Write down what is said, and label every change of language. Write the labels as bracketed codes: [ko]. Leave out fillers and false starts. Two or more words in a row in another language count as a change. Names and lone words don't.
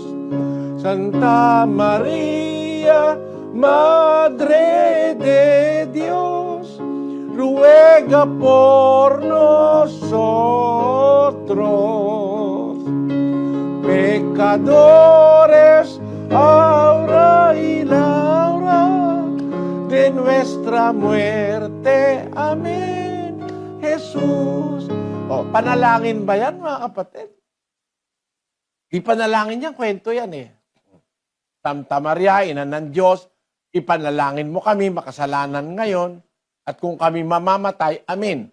[es] Santa María, Madre de Dios, ruega por nosotros, pecadores, ahora y la hora de nuestra muerte. Amen. Jesus. [tl] Panalangin ba yan, mga kapatid? Di panalangin yan, kwento yan eh. Santa Maria, Ina ng Diyos, ipanalangin mo kami, makasalanan ngayon, at kung kami mamamatay, amen.